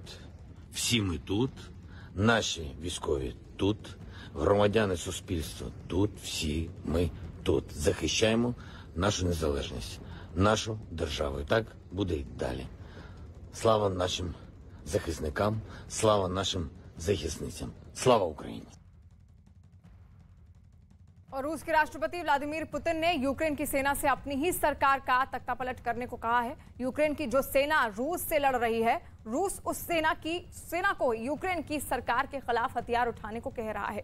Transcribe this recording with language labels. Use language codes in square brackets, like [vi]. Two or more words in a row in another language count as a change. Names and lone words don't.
[uk] Всі ми тут, наші військові тут, громадяни суспільства тут, всі ми тут. Захищаємо нашу незалежність, нашу державу. І так буде й далі. Слава нашим захисникам, слава нашим захисницям. Слава Україні! [hi] और रूस के राष्ट्रपति व्लादिमीर पुतिन ने यूक्रेन की सेना से अपनी ही सरकार का तख्तापलट करने को कहा है। यूक्रेन की जो सेना रूस से लड़ रही है, रूस उस सेना को यूक्रेन की सरकार के खिलाफ हथियार उठाने को कह रहा है।